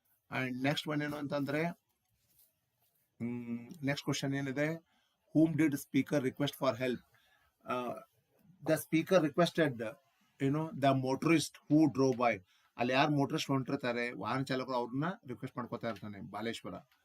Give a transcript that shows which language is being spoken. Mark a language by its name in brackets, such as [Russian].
[English] and next one [Kannada] ಏನು ಅಂತಂದ್ರೆ, [English] next question [Kannada] ಏನಿದೆ, [English] whom did speaker request for help? The speaker requested the motorist who drove by. [Kannada] ಅಲ್ಲಿ ಯಾರು ಮೋಟರಿಸ್ಟ್ ಹೊಂಟಿರ್ತಾರೆ, ವಾಹನ ಚಾಲಕರು, ಅವ್ರನ್ನ ರಿಕ್ವೆಸ್ಟ್ ಮಾಡ್ಕೋತಾ ಇರ್ತಾನೆ ಬಾಲೇಶ್ವರ.